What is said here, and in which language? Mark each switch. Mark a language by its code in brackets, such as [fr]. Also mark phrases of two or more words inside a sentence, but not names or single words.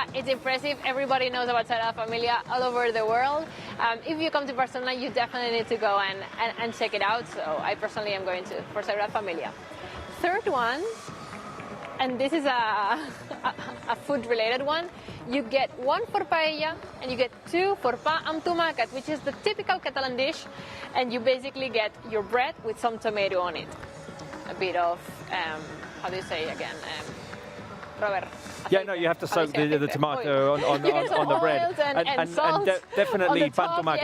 [en] It's impressive. Everybody knows about Sagrada Familia all over the world. If you come to Barcelona, you definitely need to go and check it out. So I personally am going for Sagrada Familia. Third one, and this is a food-related one. You get 1 for paella, and you get 2 for [ca] pa amb tomàquet, [en] which is the typical Catalan dish, and you basically get your bread with some tomato on it. A bit of, how do you say again? Robert. Yeah, no, you have to soak the tomato on the bread. And salt definitely on the pan top, tomata.